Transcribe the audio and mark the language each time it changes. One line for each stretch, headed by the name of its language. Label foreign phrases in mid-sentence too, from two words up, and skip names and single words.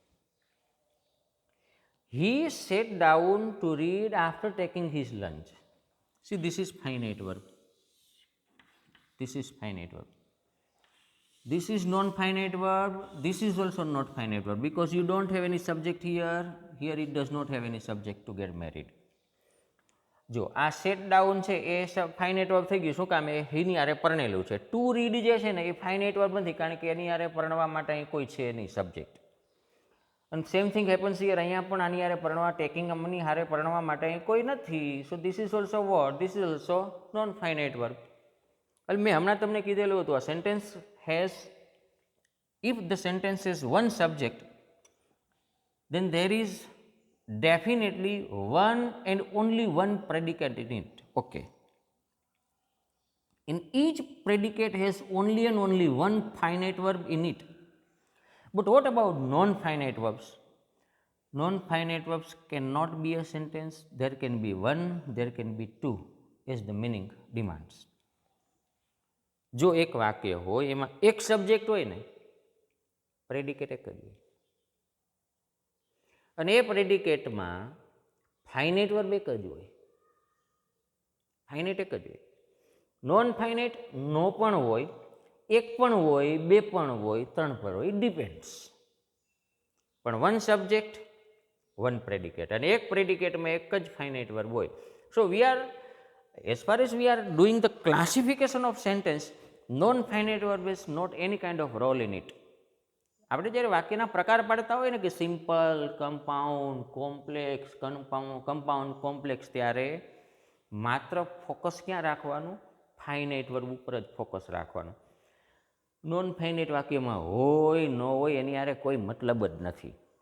English: He sat down to read after taking his lunch. See, this is finite verb. This is finite verb. This is non-finite verb. This is also not finite verb because you don't have any subject here. Here it does not have any subject to get married.
Gujarati: જો આ
English: sat down
Gujarati: છે એ
English: finite verb
Gujarati: થઈ ગયું. શું કામ? એ એની હારે પરણેલું છે.
English: to read
Gujarati: જે છે ને એ
English: finite verb
Gujarati: નથી, કારણ કે એની હારે પરણવા માટે અહીં કોઈ છે નહીં સબ્જેક્ટ.
English: અને same thing happens here.
Gujarati: અહીંયા પણ આની હારે પરણવા, ટેકિંગ અમની હારે પરણવા માટે અહીં કોઈ નથી.
English: so this is also what? this is also non finite verb.
Gujarati: એટલે મેં હમણાં તમને કીધેલું હતું, આ
English: sentence has, if the sentence is one subject, then there is definitely one and only one predicate in it. Okay. In each predicate has only and only one finite verb in it. But what about non-finite verbs? Non-finite verbs cannot be a sentence. There can be one, there can be two, as the meaning demands.
Gujarati: જો એક વાક્ય હોય એમાં એક સબ્જેક્ટ હોય ને, પ્રેડિકેટ એક જ હોય, અને એ પ્રેડિકેટમાં
English: finite verb
Gujarati: એક જ હોય. ફાઇનાઇટ એક જ હોય.
English: non finite
Gujarati: નો પણ હોય, એક પણ હોય, બે પણ હોય, ત્રણ પણ હોય,
English: it depends.
Gujarati: પણ
English: one subject one predicate,
Gujarati: અને એક પ્રેડિકેટમાં એક જ
English: finite verb
Gujarati: હોય.
English: so we are, as far as we are doing the classification of sentence, non-finite verb is not any kind of role in it.
Gujarati: આપણે જ્યારે વાક્યના પ્રકાર પાડતા હોય ને કે
English: simple, compound, complex, compound, complex,
Gujarati: ત્યારે માત્ર ફોકસ ક્યાં રાખવાનું?
English: finite verb
Gujarati: ઉપર જ ફોકસ રાખવાનું.
English: non finite
Gujarati: વાક્યમાં હોય ન હોય એની આરે કોઈ મતલબ જ નથી.